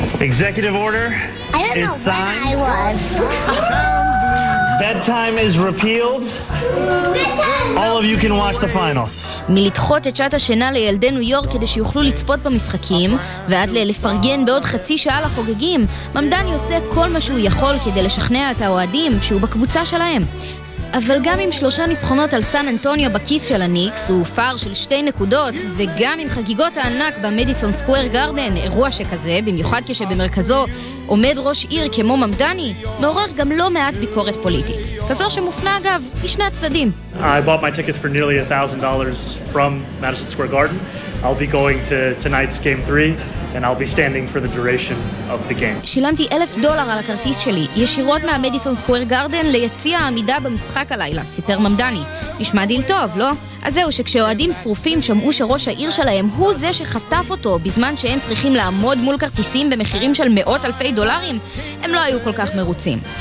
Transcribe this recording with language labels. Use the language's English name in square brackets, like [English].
[English] Executive order is signed. Bedtime is repealed. All of you can watch the finals. [Hebrew] מלדחות את שעת השינה לילדי ניו יורק כדי שיוכלו לצפות במשחקים, ועד לפרגן בעוד חצי שעה לחוגגים, ממדני עושה כל מה שהוא יכול כדי לשכנע את האוהדים שהוא בקבוצה שלהם. אבל גם עם 3 ניצחונות על סן אנטוניו בכיס של הניקס, הוא פער של 2 נקודות, וגם עם חגיגות הענק במדיסון סקואר גרדן, אירוע שכזה, במיוחד כשבמרכזו עומד ראש עיר כמו ממדני, מעורר גם לא מעט ביקורת פוליטית. כזו שמופנה אגב משני הצדדים. [English] I bought my tickets for nearly $1,000 from Madison Square Garden. I'll be going to tonight's game 3. And I'll be standing for the duration of the game. [Hebrew] שילמתי $1,000 על הכרטיס שלי, ישירות מהמדיסון סקואר גרדן ליציע העמידה במשחק הלילה, סיפר ממדני. נשמע דיל טוב, לא? אז זהו, שכשאוהדים שרופים שמעו שראש העיר שלהם הוא זה שחטף אותו בזמן שהם צריכים לעמוד מול כרטיסים במחירים של מאות אלפי דולרים, הם לא היו כל כך מרוצים.